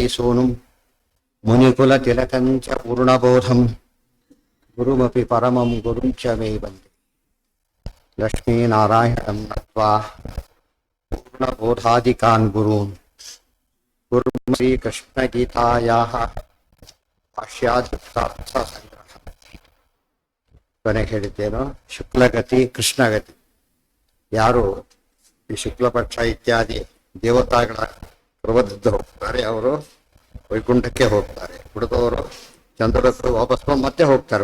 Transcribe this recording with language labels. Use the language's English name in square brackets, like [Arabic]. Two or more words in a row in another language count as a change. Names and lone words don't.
[Sanskrit] सूनुं मुनिकुलतिलकं च पूर्णबोधं गुरुमपि परमं गुरुं च मे वन्दे लक्ष्मीनारायणं नत्वा पूर्णबोधादिकान् गुरून् गुरुं श्रीकृष्णगीतायाः भाष्याद्युक्तार्थसंग्रह [Kannada] ಕೊನೆಗೆ ಹೇಳಿದ್ದೇನೋ ಶುಕ್ಲಗತಿ ಕೃಷ್ಣಗತಿ. ಯಾರು ಈ ಶುಕ್ಲಪಕ್ಷ ಇತ್ಯಾದಿ ದೇವತಾಗಳ ಪ್ರಬದ್ಧ ಹೋಗ್ತಾರೆ ಅವರು ವೈಕುಂಠಕ್ಕೆ ಹೋಗ್ತಾರೆ. ಉಳಿದವರು ಚಂದ್ರಕ್ಕೆ ವಾಪಸ್ ಮತ್ತೆ ಹೋಗ್ತಾರೆ.